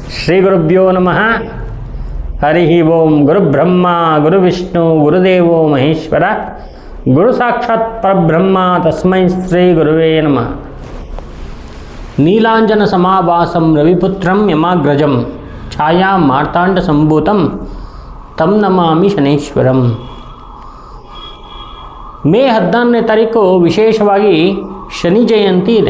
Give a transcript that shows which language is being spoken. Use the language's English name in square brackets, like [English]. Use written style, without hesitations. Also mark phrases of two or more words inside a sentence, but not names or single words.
[Sanskrit] ಶ್ರೀ ಗುರುಭ್ಯೋ ನಮಃ. ಹರಿ ಓಂ. ಗುರುಬ್ರಹ್ಮ ಗುರುವಿಷ್ಣು ಗುರುದೇವೋ ಮಹೇಶ್ವರ, ಗುರು ಸಾಕ್ಷಾತ್ ಪರಬ್ರಹ್ಮ ತಸ್ಮೈ ಶ್ರೀ ಗುರುವೇ ನಮಃ. ನೀಲಾಂಜನ ಸಮಾಭಾಸಂ ರವಿಪುತ್ರಂ ಯಮಾಗ್ರಜಂ ಛಾಯಾ ಮಾರ್ತಾಂಡ ಸಂಭೂತಂ ತಂ ನಮಾಮಿ ಶನೇಶ್ವರಂ. [Kannada] ಮೇ 14ನೇ ತಾರೀಕು ವಿಶೇಷವಾಗಿ ಶನಿ ಜಯಂತಿ ಇದೆ.